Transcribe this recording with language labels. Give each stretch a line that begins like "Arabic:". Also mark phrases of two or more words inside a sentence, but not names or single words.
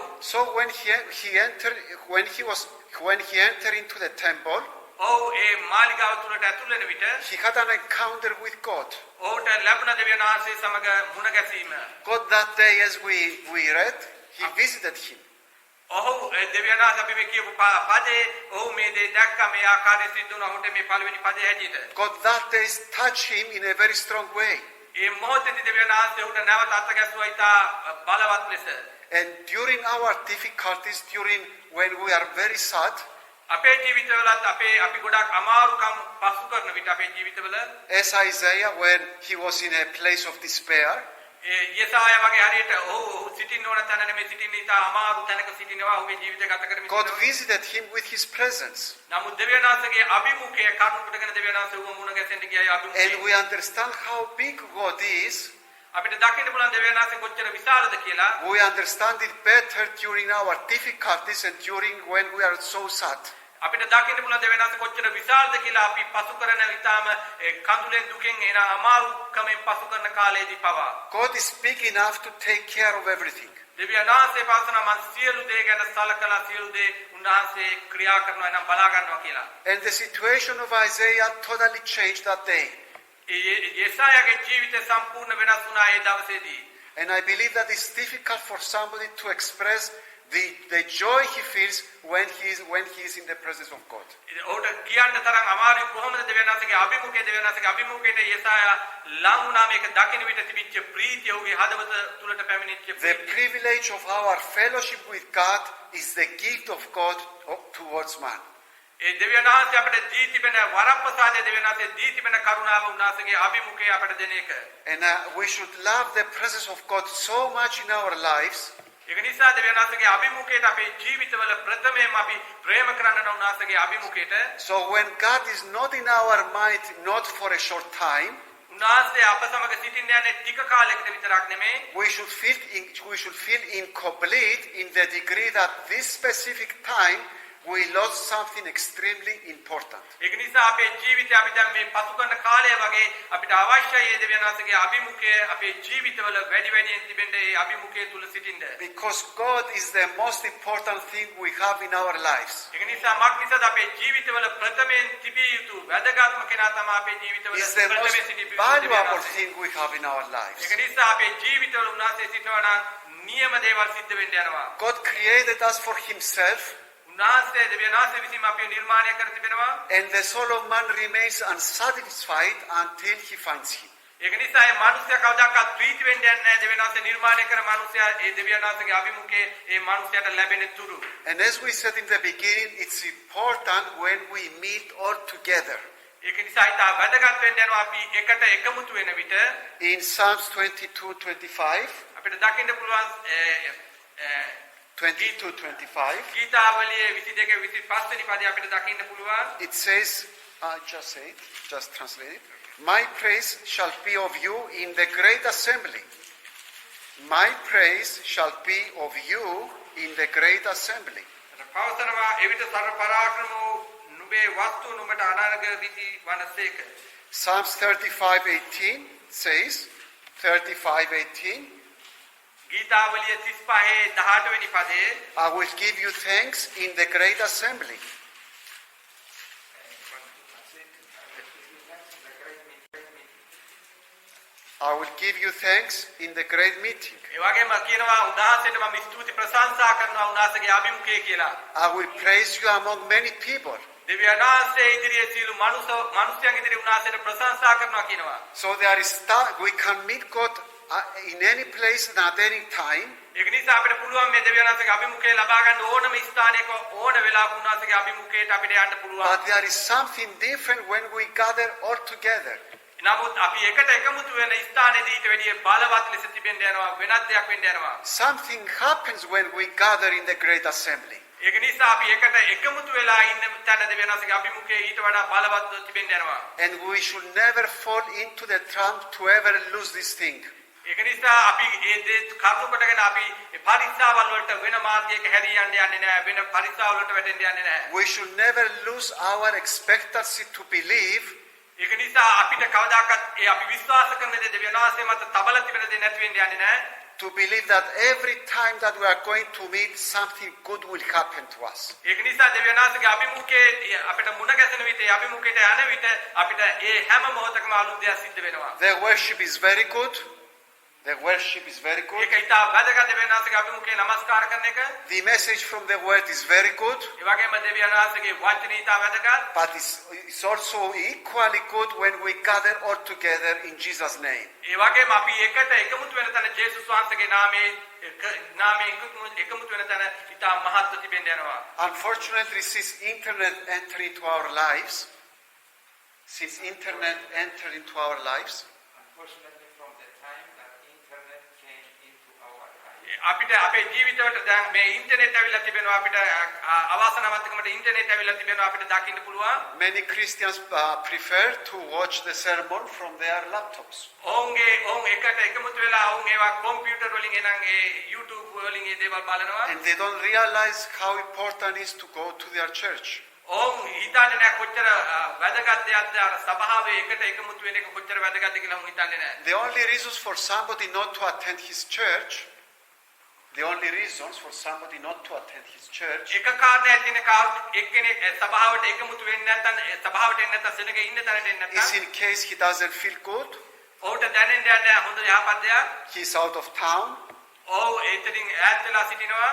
English: So when he entered into the temple,
Sinhala: ඔහු ඒ මාලිගාව තුලට ඇතුල් වෙන විට
English: he had an encounter with God.
Sinhala: ඔහුට ලැබුණ දෙවියන් වහන්සේ සමග මුණ ගැසීම.
English: God that day, as we read, he visited him.
Sinhala: ඔහු දෙවියන් වහන්සේ අපි මේ කියපු පදේ ඔහු මේ දේ දැක්ක මේ ආකාරයෙන් සිද්ධ වුණා. ඔහුට මේ පළවෙනි පදේ හැටියට
English: God that day touched him in a very strong way.
Sinhala: ඒ මොහොතේදී දෙවියන් වහන්සේ ඔහුට නැවත අත ගැසුවා ඊට බලවත් ලෙස.
English: And during our difficulties, during when we are very sad,
Sinhala: අපේ ජීවිතවලත් අපි ගොඩක් අමාරුකම් පසු කරන විට අපේ ජීවිතවල
English: as Isaiah when he was in a place of despair,
Sinhala: යෙසායා වගේ හරියට ඔහු සිටින්න ඕන තැන නෙමෙයි සිටින්න ඊට අමාරු තැනක සිටිනවා ඔහුගේ ජීවිතය ගත කරමින්.
English: God visited him with his presence.
Sinhala: නමුත් දෙවියන් වහන්සේගේ අභිමුඛය කරුණු කොටගෙන දෙවියන් වහන්සේ ඔහු මුණ ගැසෙන්න ගියා අභිමුඛය.
English: And we understand how big God is.
Sinhala: අපිට දකින්න පුළුවන් දෙවියන් වහන්සේ කොච්චර විශාලද කියලා.
English: We understand it better during our difficulties and during when we are so sad.
Sinhala: අපිට දකින්න පුළුවන් දෙවියන් වහන්සේ කොච්චර විශාලද කියලා අපි පසු කරන විතාම කඳුලෙන් දුකෙන් එන අමාරුකමෙන් පසු කරන කාලයේදී පවා.
English: God is big enough to take care of everything.
Sinhala: දෙවියන් වහන්සේ පාසන මන් සියලු දේ ගැන සලකලා සියලු දේ උන්වහන්සේ ක්‍රියා කරනවා නම් බලා ගන්නවා කියලා.
English: And the situation of Isaiah totally changed that day.
Sinhala: යෙසායාගේ ජීවිතය සම්පූර්ණ වෙනස් වුණා ඒ දවසේදී.
English: And I believe that it's difficult for somebody to express the joy he feels when he is in the presence of God.
Sinhala: ඔහුට කියන්න තරම් අමාරු කොහොමද දෙවියන් වහන්සේගේ අභිමුඛයේ යෙසායා ලං වුණා මේක දකින්න විට තිබිච්ච ප්‍රීතිය ඔහුගේ හදවත තුලට පැමිණිච්ච
English: The privilege of our fellowship with God is the gift of God towards man.
Sinhala: ඒ දෙවියන් වහන්සේ අපට දී තිබෙන වරප්‍රසාදයේ දෙවියන් වහන්සේ දී තිබෙන කරුණාව උන්වහන්සේගේ අභිමුඛයේ අපට දෙන එක.
English: And we should love the presence of God so much in our lives.
Sinhala: ඒක නිසා දෙවියන් වහන්සේගේ අභිමුඛයට අපේ ජීවිතවල ප්‍රථමයෙන්ම අපි ප්‍රේම කරන්න ඕන උන්වහන්සේගේ අභිමුඛයට.
English: So when God is not in our mind, not for a short time,
Sinhala: උන්වහන්සේ අප සමග සිටින්න යන්නේ ටික කාලයකට විතරක් නෙමෙයි.
English: we should feel incomplete in the degree that this specific time we lost something extremely important.
Sinhala: ඒක නිසා අපේ ජීවිතය අපි දැන් මේ පසු කරන කාලය වගේ අපිට අවශ්‍යයි ඒ දෙවියන් වහන්සේගේ අභිමුඛය අපේ ජීවිතවල වැඩි වැඩියෙන් තිබෙන්න ඒ අභිමුඛය තුල සිටින්න.
English: Because God is the most important thing we have in our lives.
Sinhala: ඒක නිසා මක් නිසාද අපේ ජීවිතවල ප්‍රථමයෙන් තිබිය යුතු වැදගත්ම කෙනා තමයි අපේ ජීවිතවල
English: It's the most
Sinhala: ප්‍රථමයෙන් සිටින
English: valuable thing we have in our lives.
Sinhala: ඒක නිසා අපේ ජීවිතවල උන්වහන්සේ සිටිනවා නම් නියම දේවල් සිද්ධ වෙන්න යනවා.
English: God created us for himself,
Sinhala: උන්වහන්සේ දෙවියන් වහන්සේ විසින් අපිව නිර්මාණය කර තිබෙනවා.
English: and the soul of man remains unsatisfied until he finds him.
Sinhala: ඒක නිසා මේ මිනිස්යා කවදාකවත් ප්‍රීති වෙන්න යන්නේ නැහැ. දෙවියන් වහන්සේ නිර්මාණය කර මිනිස්යා ඒ දෙවියන් වහන්සේගේ අභිමුඛයේ ඒ මිනිස්යාට ලැබෙන තුරු.
English: And as we said in the beginning, it's important when we meet all together.
Sinhala: ඒක නිසා ඉතා වැදගත් වෙන්න යනවා අපි එකට එකමුතු වෙන විට.
English: In Psalms 22:25,
Sinhala: අපිට දකින්න පුළුවන් 22:25, ගීතාවලියේ 22 25 වෙනි පදේ අපිට දකින්න පුළුවන්.
English: it says, just say it, just translate it. My praise shall be of you in the great assembly. My praise shall be of you in the great assembly.
Sinhala: පවසනවා එවිට සර්ව පරාක්‍රම වූ නුඹේ වස්තු නුඹට අනාගත රීති වනසේක.
English: Psalms 35:18 says, 35:18,
Sinhala: ගීතාවලිය 35 18 වෙනි පදේ
English: I will give you thanks in the great assembly. I will give you thanks in the great meeting.
Sinhala: ඒ වගේම කියනවා උන්වහන්සේට මම ස්තුති ප්‍රශංසා කරනවා උන්වහන්සේගේ අභිමුඛය කියලා.
English: I will praise you among many people.
Sinhala: දෙවියන් වහන්සේ ඉදිරියේ සියලු මනුෂ්‍යයන් ඉදිරියේ උන්වහන්සේට ප්‍රශංසා කරනවා කියනවා.
English: So there is we can meet God in any place and at any time.
Sinhala: ඒක නිසා අපිට පුළුවන් මේ දෙවියන් වහන්සේගේ අභිමුඛය ලබා ගන්න ඕනම ස්ථානයක ඕන වෙලාවක උන්වහන්සේගේ අභිමුඛයට අපිට යන්න පුළුවන්.
English: But there is something different when we gather all together.
Sinhala: නමුත් අපි එකට එකමුතු වෙන ස්ථානයේදී ඊට වැඩිය බලවත් ලෙස තිබෙන්න යනවා වෙනත් දෙයක් වෙන්න යනවා.
English: Something happens when we gather in the great assembly.
Sinhala: ඒක නිසා අපි එකට එකමුතු වෙලා ඉන්න තැන දෙවියන් වහන්සේගේ අභිමුඛයේ ඊට වඩා බලවත් තිබෙන්න යනවා.
English: And we should never fall into the trap to ever lose this thing.
Sinhala: ඒක නිසා අපි ඒ දේ කරුණු කොටගෙන අපි පරිස්සාවල් වලට වෙන මාර්ගයක හැරී යන්න යන්නේ නැහැ වෙන පරිස්සාවල් වලට වැටෙන්න යන්නේ නැහැ.
English: We should never lose our expectancy to believe
Sinhala: ඒක නිසා අපිට කවදාකවත් ඒ අපි විශ්වාස කරන දේ දෙවියන් වහන්සේ මත තබල තිබෙන දේ නැති වෙන්න යන්නේ නැහැ.
English: to believe that every time that we are going to meet, something good will happen to us.
Sinhala: ඒක නිසා දෙවියන් වහන්සේගේ අභිමුඛයේ අපිට මුණ ගැසෙන විට ඒ අභිමුඛයට යන විට අපිට ඒ හැම මොහොතකම අලුත් දෙයක් සිද්ධ වෙනවා.
English: The worship is very good. The worship is very good.
Sinhala: ඒක ඉතා වැදගත් දෙවියන් වහන්සේගේ අභිමුඛයේ නමස්කාර කරන එක.
English: The message from the word is very good.
Sinhala: ඒ වගේම දෙවියන් වහන්සේගේ වචනේ ඉතා වැදගත්.
English: But it's also equally good when we gather all together in Jesus' name.
Sinhala: ඒ වගේම අපි එකට එකමුතු වෙන තැන ජේසුස් වහන්සේගේ නාමයෙන් එකමුතු වෙන තැන ඉතා මහත්ව තිබෙන්න යනවා.
English: Unfortunately, since internet entered into our lives, Unfortunately, from the time that internet came into our life,
Sinhala: අපිට අපේ ජීවිතවලට දැන් මේ ඉන්ටර්නෙට් ඇවිල්ලා තිබෙනවා අපිට අවාසනාවන්තකමට ඉන්ටර්නෙට් ඇවිල්ලා තිබෙනවා අපිට දකින්න පුළුවන්.
English: many Christians prefer to watch the sermon from their laptops.
Sinhala: ඔවුන් එකට එකමුතු වෙලා ඔවුන් ඒවා කම්පියුටර් වලින් එනං ඒ YouTube වලින් ඒ දේවල් බලනවා.
English: And they don't realize how important it is to go to their church.
Sinhala: ඔවුන් හිතන්නේ නැහැ කොච්චර වැදගත් දෙයක්ද අර සභාවේ එකට එකමුතු වෙන එක කොච්චර වැදගත්ද කියලා ඔවුන් හිතන්නේ නැහැ.
English: The only reasons for somebody not to attend his church,
Sinhala: එක කාරණයක් තියෙන එක්කෙනෙක් සභාවට එකමුතු වෙන්නේ නැත්නම් සභාවට එන්නේ නැත්නම් සෙනගේ ඉන්න තැනට එන්නේ
English: is
Sinhala: නැත්නම්
English: in case he doesn't feel good,
Sinhala: ඔහුට දැනෙන්නේ නැහැ හොඳ යහපත් දෙයක්.
English: he's out of town,
Sinhala: ඔව් එතනින් ඈත් වෙලා සිටිනවා.